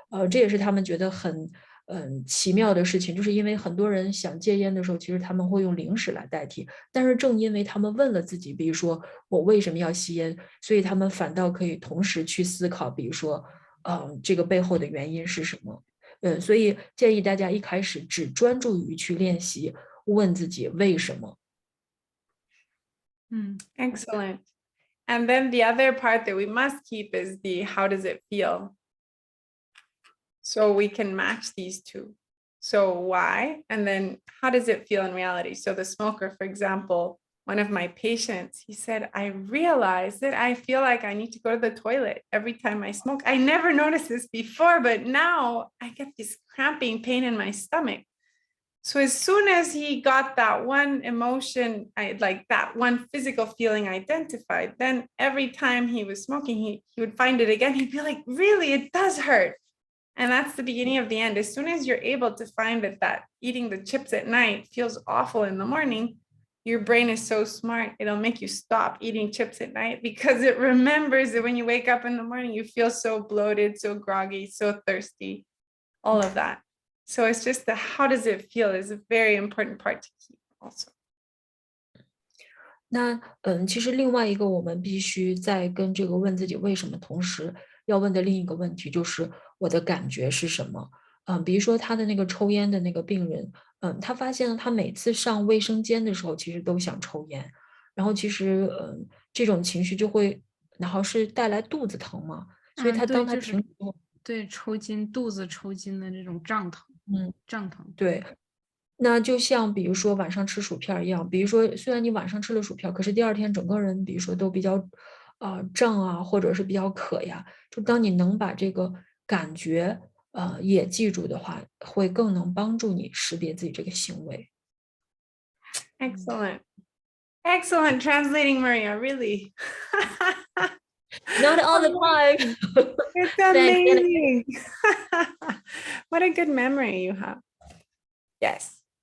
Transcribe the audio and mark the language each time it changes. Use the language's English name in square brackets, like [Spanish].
[Chinese] 这也是他们觉得很奇妙的事情，就是因为很多人想戒烟的时候，其实他们会用零食来代替，但是正因为他们问了自己，比如说我为什么要吸烟，所以他们反倒可以同时去思考，比如说。这个背后的原因是什么？所以建议大家一开始只专注于去练习，问自己为什么。 [English] Excellent. And then the other part that we must keep is the how does it feel? So we can match these two. So why? And then how does it feel in reality? So the smoker, for example, one of my patients, he said, I realized that I feel like I need to go to the toilet every time I smoke. I never noticed this before, but now I get this cramping pain in my stomach. So as soon as he got that one emotion, like that one physical feeling identified, then every time he was smoking, he would find it again. He'd be like, really, it does hurt. And that's the beginning of the end. As soon as you're able to find that eating the chips at night feels awful in the morning, your brain is so smart, it'll make you stop eating chips at night because it remembers that when you wake up in the morning, you feel so bloated, so groggy, so thirsty, all of that. So it's just the how does it feel is a very important part to keep also. [Chinese] 那其实另外一个我们必须在跟这个问自己为什么同时要问的另一个问题就是我的感觉是什么？比如说他的那个抽烟的那个病人，他发现了他每次上卫生间的时候，其实都想抽烟，然后其实这种情绪就会，然后是带来肚子疼嘛，所以他当他停止后，对，抽筋，肚子抽筋的这种胀疼，胀疼，对。那就像比如说晚上吃薯片一样，比如说虽然你晚上吃了薯片，可是第二天整个人比如说都比较胀啊，或者是比较渴呀，就当你能把这个感觉也记住的话，会更能帮助你识别自己这个行为。 [English] Excellent. Excellent translating, Maria, really. Not all the time. It's amazing. What a good memory you have. Yes.